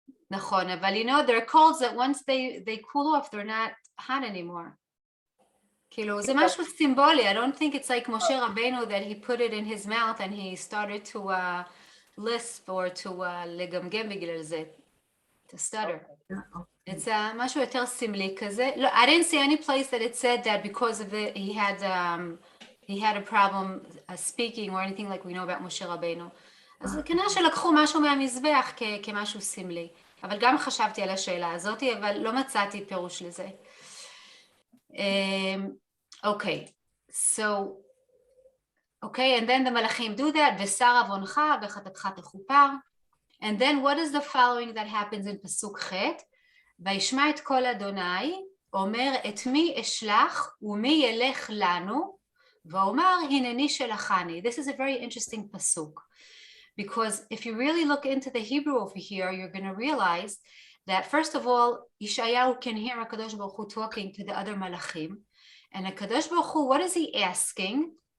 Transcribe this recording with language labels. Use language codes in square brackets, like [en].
[he] נכון, אבל [en] you know, there are colds that once they cool off, they're not hot anymore. [he] כאילו, זה משהו סימבולי. [en] I don't think it's like Moshe Rabbeinu that he put it in his mouth and he started to lisp or to [he] לגמגם בגלל זה, [en] to stutter. It's [he] משהו יותר סמלי כזה. [en] No, I didn't see any place that it said that because of it he had a problem speaking or anything like we know about Moshe Rabbeinu. [he] אז כנראה שלקחו משהו מהמזבח כמשהו סמלי. אבל גם חשבתי על השאלה הזאת, אבל לא מצאתי פירוש לזה. [en] Okay, so, okay, and then the מלאכים do that, [he] ושר עוונך וחטאתך תכופר. [en] And then what is the following that happens in פסוק ח'? [he] וישמע את קול אדוני, אומר את מי אשלח ומי ילך לנו, ואומר הנני שלחני. [en] This is a very interesting pasuk. Because if you really look into the Hebrew over here, you're going to realize that first of all, Yeshayahu can hear HaKadosh Baruch Hu talking to the other malachim. And HaKadosh Baruch Hu, what is he asking?